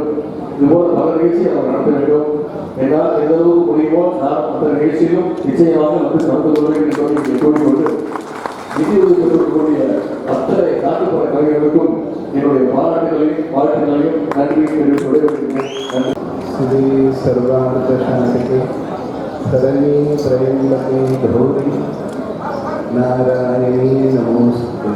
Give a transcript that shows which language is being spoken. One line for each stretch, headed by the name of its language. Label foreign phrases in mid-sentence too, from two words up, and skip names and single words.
Tamil: இதுபோல பல நிகழ்ச்சியை நாம் நடத்த வேண்டும். என்னால் எந்த அளவுக்கு முடியுமோ நான் அந்த நிகழ்ச்சியிலும் நிச்சயமாக வந்து கலந்து கொள்ள வேண்டும் என்று கூறிக்கொண்டு நிதி உதவி பெற்றுக்கூடிய அத்தனை நாட்டுப்புற கலைஞர்களுக்கும் என்னுடைய பாராட்டுகளையும் வாழ்த்துக்களையும் நன்றி தெரிவித்து விடைபெறுகிறேன்.
Sanskrit: श्री सर्वार्थ शांति शरण्ये त्र्यंबके गौरी नारायणी नमोस्तुते.